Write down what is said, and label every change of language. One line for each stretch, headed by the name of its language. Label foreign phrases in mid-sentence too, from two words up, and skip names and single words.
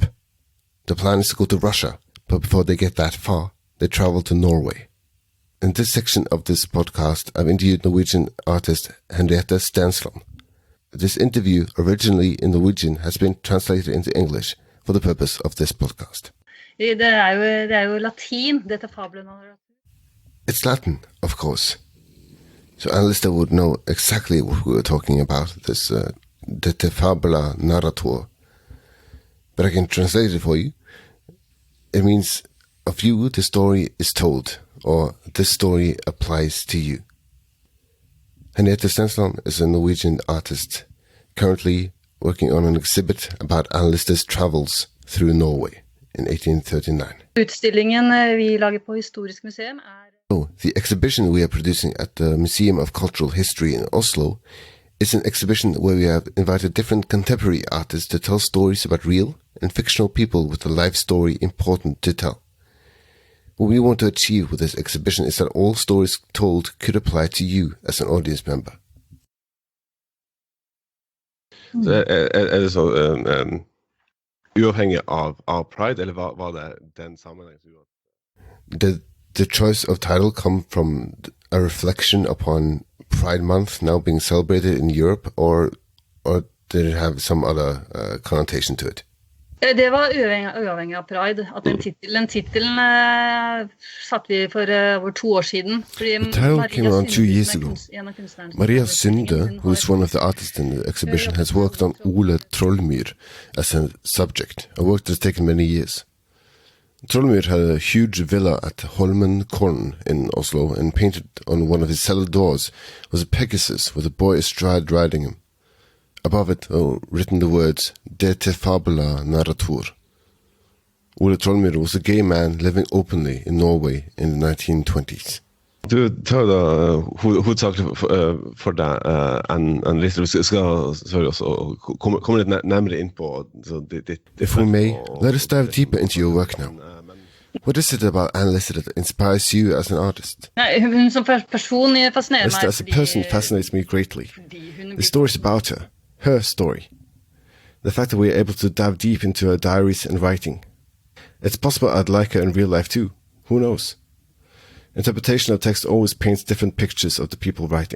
English: The plan is to go to Russia, but before they get that far, they travel to Norway. In this section of this podcast, I've interviewed Norwegian artist Henrietta Stensland. This interview, originally in Norwegian, has been translated into English for the purpose of this podcast.
Norwegian: Det er jo latin, dette fabelen.
English: It's Latin, of course. So Anne Lister would know exactly what we were talking about, this
Latin: de te fabula narrator.
English: But I can translate it for you. It means, of you the story is told, or this story applies to you. Henrietta Stensland is a Norwegian artist, currently working on an exhibit about Anne Lister's travels through Norway in 1839.
Norwegian: Utstillingen vi lager på Historisk museum
English: So, the exhibition we are producing at the Museum of Cultural History in Oslo is an exhibition where we have invited different contemporary artists to tell stories about real and fictional people with a life story important to tell. What we want to achieve with this exhibition is that all stories told could apply to you as an audience member.
Norwegian: Så det så uavhengig av Pride, eller var det den sammenhengen som gjorde?
English: The choice of title come from a reflection upon Pride Month now being celebrated in Europe, or did it have some other connotation to it?
Norwegian: Det var uavhengig av Pride, at den titelen satt vi for over 2 år siden.
English: The title came around 2 years ago. Maria Synde, who is one of the artists in the exhibition, has worked on Ole Trollmyr as a subject, a work that has taken many years. Trollmyr had a huge villa at Holmenkollen in Oslo, and painted on one of his cellar doors was a Pegasus with a boy astride riding him. Above it written the words
Latin: De te fabula narrator.
English: Ole Trollmyr was a gay man living openly in Norway in the 1920s.
Norwegian: Du tar da hovedsakelig for deg en liste. Vi skal komme litt nærmere inn på ditt.
English: If we may, let us dive deeper into your work now. What is it about Anne Lister that inspires you as an artist?
Norwegian: Hun som person fascinerer meg.
English: As a person fascinates me greatly. The stories about her story. The fact that we are able to dive deep into her diaries and writing. It's possible I'd like her in real life too. Who knows? Interpretation of text always paints different pictures of the people writing.